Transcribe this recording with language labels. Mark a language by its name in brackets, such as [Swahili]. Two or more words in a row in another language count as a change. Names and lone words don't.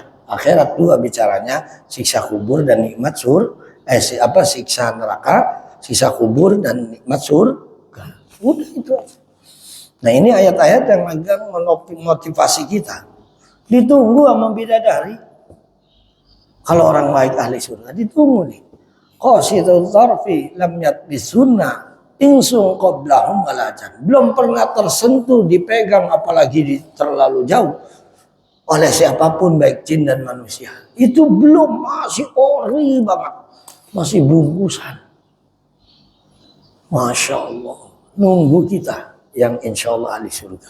[Indonesian] Akhirat dua bicaranya siksa kubur dan nikmat siksa neraka, siksa kubur dan nikmat surga. Udah itu. Nah ini ayat-ayat yang agak memotivasi kita. Ditunggu sama bidadari. Kalau orang baik ahli surga ditunggu nih. [Arabic] قاصرات الطرف لم يطمثهن إنس قبلهم ولا جان. [Indonesian] Belum pernah tersentuh, dipegang, apalagi terlalu jauh oleh siapapun baik jin dan manusia. Itu belum, masih ori banget. Masih bungkusan. [Arabic] ما شاء الله, [Indonesian] nunggu kita yang [Arabic] إن شاء الله [Indonesian] ahli surga.